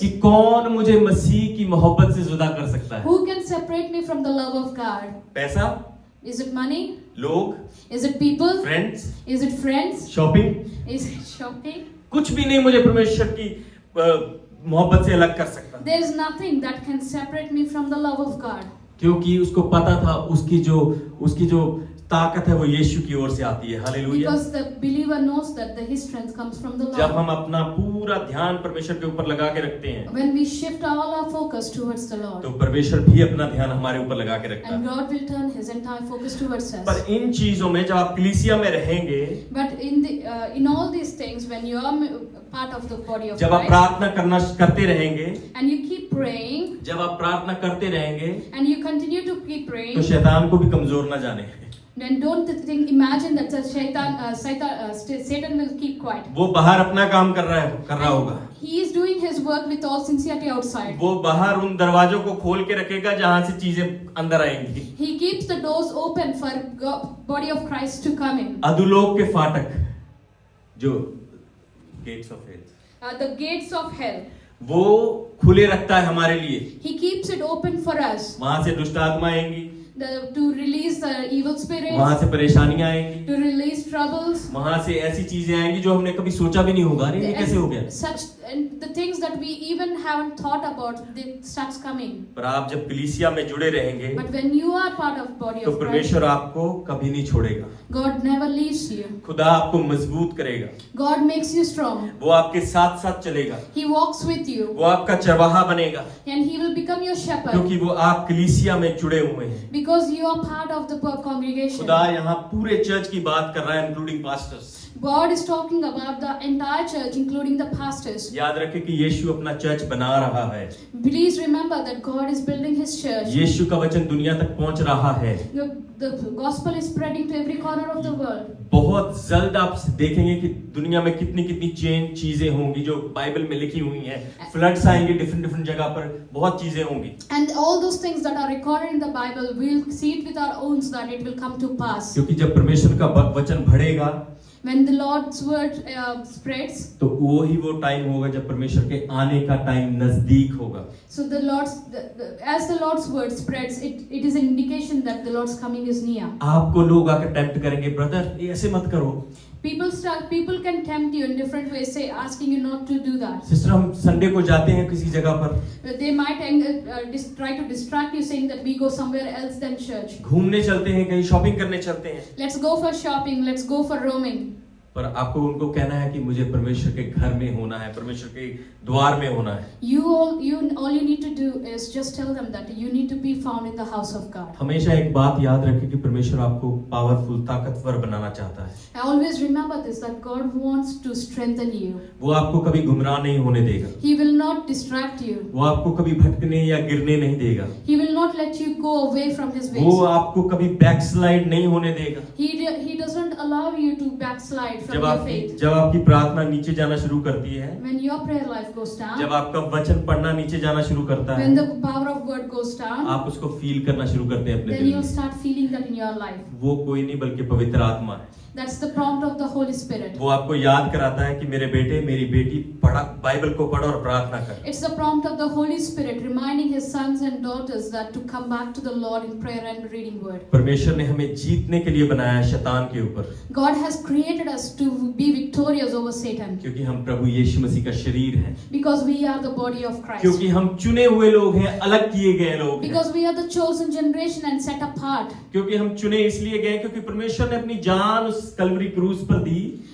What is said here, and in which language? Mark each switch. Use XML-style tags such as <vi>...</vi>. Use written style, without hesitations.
<hi>कि कौन मुझे मसीह की मोहब्बत से जुदा कर सकता है?</hi> <en>who can separate me from the love of God?</en> <hi>पैसा,</hi> <en>Is it money?</en> <hi>लोग,</hi> <en>Is it people?</en> <hi>Friends,</hi> <en>Is it friends?</en> <hi>Shopping,</hi> <en>Is it shopping?</en> <hi>कुछ भी नहीं मुझे परमेश्वर की मोहब्बत से अलग कर सकता,</hi> <en>There is nothing that can separate me from the love of God.</en> <hi>क्योंकि उसको पता था उसकी जो ताकत है वो यीशु की ओर से आती है। Hallelujah.</hi> <en>Because the believer knows that his strength comes from the</en> <hi>जब</hi> <en>Lord.</en> <hi>हम अपना पूरा ध्यान परमेश्वर के ऊपर लगा के रखते हैं,</hi> <en>When we shift all our focus towards the</en> <hi>तो</hi> <en>Lord,</en> <hi>परमेश्वर भी अपना ध्यान हमारे ऊपर लगा के रखता</hi> <en>and</en> <hi>है।</hi> <en>God will turn His entire focus towards us.</en> <hi>पर इन चीजों में जब आप कलीसिया में रहेंगे,</hi> <en>But in all these things, when you are part of the body of</en> <hi>जब आप</hi> <en>Christ,</en> <hi>प्रार्थना करते रहेंगे,</hi> <en>and you keep praying,</en> <hi>जब आप प्रार्थना करते रहेंगे,</hi> <en>and you continue to keep</en> <hi>तो</hi> <en>praying,</en> <hi>शैतान को भी कमजोर ना जाने।</hi> <en>then don't imagine that Satan will keep quiet.</en> <hi>वो बाहर अपना काम कर रहा होगा।</hi> <en>He is doing his work with all sincerity outside.</en> <hi>वो बाहर उन दरवाजों को खोल के रखेगा जहां से चीजें अंदर आएंगी।</hi> <en>He keeps the doors open for body of Christ to come in.</en> <hi>अधोलोक के फाटक, जो</hi> <en>gates of hell, The gates of hell,</en> <hi>वो खुले रखता है हमारे लिए।</hi> <en>He keeps it open for us.</en> <hi>वहां से दुष्ट आत्मा आएंगी,</hi> <en>To release the evil spirits,</en> <hi>वहां से परेशानियां आएंगी,</hi> <en>to release troubles.</en> <hi>वहां से ऐसी चीजें आएंगी जो हमने कभी सोचा भी नहीं होगा। अरे ये कैसे हो गया?</hi> <en>And the things that we even haven't thought about, they starts coming.</en> <hi>पर आप जब कलीसिया में जुड़े रहेंगे,</hi> <en>But when you are part of body</en> <hi>तो</hi> <en>of Christ,</en> <hi>परमेश्वर आपको कभी नहीं छोड़ेगा।</hi> <en>God never leaves you.</en> <hi>खुदा आपको मजबूत करेगा,</hi> <en>God makes you strong.</en> <hi>वो आपके साथ साथ चलेगा,</hi> <en>He walks with you,</en> <hi>वो आपका चरवाहा बनेगा,</hi> <en>and He will become your shepherd.</en> <hi>क्योंकि वो आप कलीसिया में जुड़े हुए हैं।</hi> <en>Because you are part of the congregation.</en> <hi>खुदा यहाँ पूरे चर्च की बात कर रहा है,</hi> <en>Including pastors. God is talking about the entire church, including the pastors.</en> <hi>याद रखें कि यीशु अपना चर्च बना रहा है।</hi> <en>Please remember that God is building His church.</en> <hi>यीशु का वचन दुनिया तक पहुंच रहा है।</hi> <en>The gospel is spreading to every corner of the world.</en> <hi>बहुत जल्द आप देखेंगे कि दुनिया में कितनी चीजें होंगी जो बाइबल में लिखी हुई हैं। फ्लड्स आएंगे डिफरेंट जगह पर, बहुत चीजें होंगी।</hi> <en>And all those things that are recorded in the Bible, we'll see it with our own that it will come to pass.</en> <hi>क्योंकि जब परमेश्वर का वचन बढ़ेगा,</hi> <en>When the Lord's word spreads,</en> <hi>तो वो टाइम होगा जब परमेश्वर के आने का टाइम नजदीक होगा।</hi> <en>so as the Lord's word spreads, it is an indication that the Lord's coming is near.</en> <hi>आपको लोग आकर टेम्प्ट करेंगे, ब्रदर ये ऐसे मत करो।</hi> <en>People can tempt you in different ways, asking you not to do that.</en> <hi>Sister हम Sunday को जाते हैं किसी जगह पर,</hi> <en>They might try to distract you, saying that we go somewhere else than church.</en> <hi>घूमने चलते हैं, कहीं शॉपिंग करने चलते हैं।</hi> <en>Let's go for shopping, let's go for roaming.</en> <hi>पर आपको उनको कहना है कि मुझे परमेश्वर के घर में होना है, परमेश्वर के द्वार में होना है।</hi> <en>All you need to do is just tell them that you need to be found in the house of God.</en> <hi>हमेशा एक बात याद रखें कि परमेश्वर आपको पावरफुल, ताकतवर बनाना चाहता है।</hi> <en>Always remember this, that God wants to strengthen you.</en> <hi>वो आपको कभी गुमराह नहीं होने देगा।</hi> <en>He will not distract you.</en> <hi>वो आपको कभी भटकने या गिरने नहीं देगा।</hi> <en>He will not let you go away from His ways.</en> <hi>वो आपको कभी बैकस्लाइड नहीं होने देगा।</hi> <en>He doesn't allow you to backslide from your faith.</en> <hi>जब आपकी प्रार्थना नीचे जाना शुरू करती है,</hi> <en>When your prayer life goes down,</en> <hi>जब आपका वचन पढ़ना नीचे जाना शुरू करता है,</hi> <en>when the power of word goes down,</en> <hi>आप उसको फील करना शुरू करते हैं अपने</hi> <en>then</en> <hi>दिल</hi> <en>you'll</en> <hi>में।</hi> <en>start feeling that in your life.</en> <hi>वो कोई नहीं बल्कि पवित्र आत्मा है।</hi> <en>That's the prompt of the Holy Spirit.</en> <hi>वो आपको याद कराता है कि मेरे बेटे मेरी बेटी बाइबल को पढ़ो और प्रार्थना कर।</hi> <en>It's the prompt of the Holy Spirit reminding His sons and daughters that to come back to the Lord in prayer and reading word.</en> <hi>परमेश्वर ने हमें जीतने के लिए बनाया है शैतान के ऊपर,</hi> <en>God has created us to be victorious over Satan,</en> <hi>क्योंकि हम प्रभु यीशु मसीह का शरीर हैं,</hi> <en>because we are the body of Christ,</en> <hi>क्योंकि हम चुने हुए लोग हैं, अलग किए गए लोग हैं,</hi> <en>because we are the chosen generation and set apart,</en> <hi>क्योंकि हम चुने इसलिए गए क्योंकि परमेश्वर ने अपनी जान उस कलवरी क्रूस पर दी।</hi>